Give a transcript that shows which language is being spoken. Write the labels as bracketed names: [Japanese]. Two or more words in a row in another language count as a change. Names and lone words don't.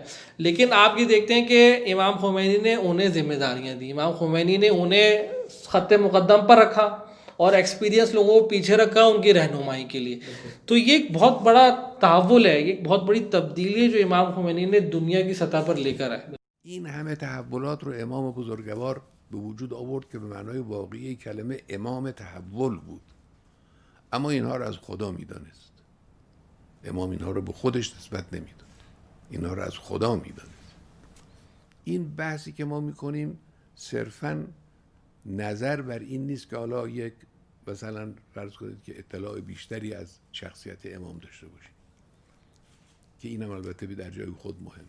[Urdu] لیکن آپ یہ دیکھتے ہیں کہ امام خمینی نے انہیں ذمہ داریاں دی. امام خمینی نے انہیں خط مقدم پر رکھا اور ایکسپیرینس لوگوں کو پیچھے رکھا ان کی رہنمائی کے لیے. تو یہ ایک بہت بڑا تحول ہے، یہ ایک بہت بڑی تبدیلی ہے جو امام خمینی نے دنیا کی سطح پر لے کر آئے. [Persian] این همه تحولات رو امام بزرگوار به وجود آورد که به معنای واقعی کلمه امام تحول بود، اما اینها رو از خدا میدانست. امام اینها رو به خودش نسبت نمیداد، اینها رو از خدا میدانست. این بحثی که ما میکنیم صرفاً نظر بر این نیست که حالا یک مثلا فرض کنید که اطلاع بیشتری از شخصیت امام داشته باشیم، که اینم البته در جای خود مهمه.